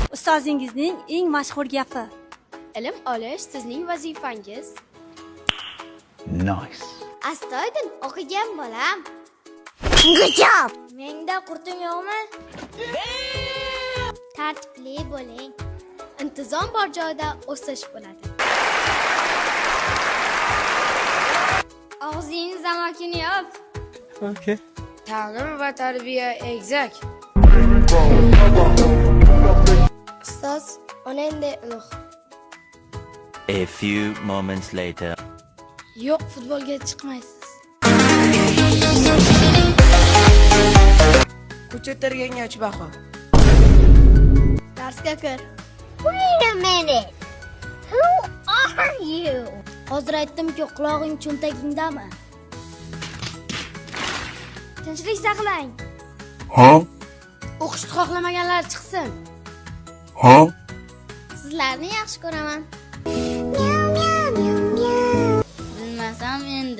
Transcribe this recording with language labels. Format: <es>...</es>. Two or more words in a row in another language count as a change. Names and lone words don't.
<uz>ustozingizning eng mashhur gapi. Ilm olish sizning vazifangiz.</uz> <en>Nice.</en> <uz>Astoydil o'qigan bolam.</uz> <en>Good job.</en> <uz>Menda qurtim yo'qmi? Tartibli bo'ling. Intizom bor joyda o'sish bo'ladi. Og'zingiz amakini yop.</uz> <en>Okay.</en> <uz>Ta'lim va tarbiya egizak. Ustoz, onangdek ulug'.</uz> <en>A few moments later.</en> <uz>Yo'q, futbolga chiqmaysiz. Ko'cha terganga ochbaxo. Darsga kir.</uz> <en>Wait a minute. Who are you?</en> <uz>Hozir aytdim-ku, quloqing cho'ntagingdami? Tinchlik saqlang. O'qishni xohlamaganlar chiqsin. Sizlarni yaxshi ko'raman. Bilmasam endi.</uz>